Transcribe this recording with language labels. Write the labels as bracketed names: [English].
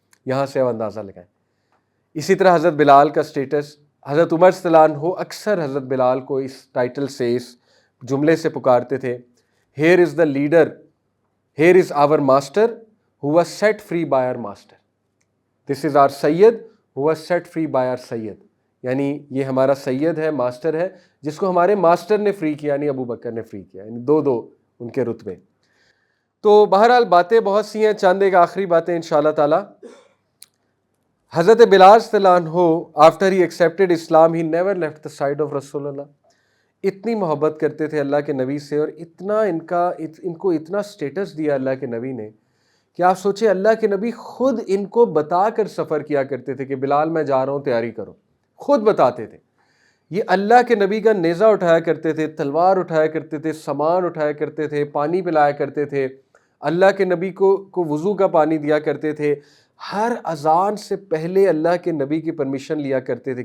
[Urdu] یہاں سے اب اندازہ لگائیں. اسی طرح حضرت بلال کا سٹیٹس, حضرت عمر رضی اللہ عنہ اکثر حضرت بلال کو اس ٹائٹل سے, اس جملے سے پکارتے تھے, [English] Here is the leader, here is our master [Urdu] who was set free by our master. [English] This is our Sayyid who was set free by our Sayyid. [Urdu] یعنی یہ ہمارا سید ہے, ماسٹر ہے, جس کو ہمارے ماسٹر نے فری کیا, یعنی ابو بکر نے فری کیا. یعنی دو ان کے رتبے. تو بہرحال باتیں بہت سی ہیں, چند ایک آخری باتیں انشاءاللہ تعالی. [English] حضرت بلال [Urdu] صلی اللہ عنہ [English] after he accepted Islam he never left the side of رسول اللہ. [Urdu] اتنی محبت کرتے تھے اللہ کے نبی سے اور اتنا ان کو اتنا سٹیٹس دیا اللہ کے نبی نے کہ آپ سوچیں اللہ کے نبی خود ان کو بتا کر سفر کیا کرتے تھے کہ بلال میں جا رہا ہوں تیاری کرو, خود بتاتے تھے. یہ اللہ کے نبی کا نیزہ اٹھایا کرتے تھے, تلوار اٹھایا کرتے تھے, سامان اٹھایا کرتے تھے, پانی پلایا کرتے تھے, اللہ کے نبی کو وضو کا پانی دیا کرتے تھے, ہر اذان سے پہلے اللہ کے نبی کی پرمیشن لیا کرتے تھے.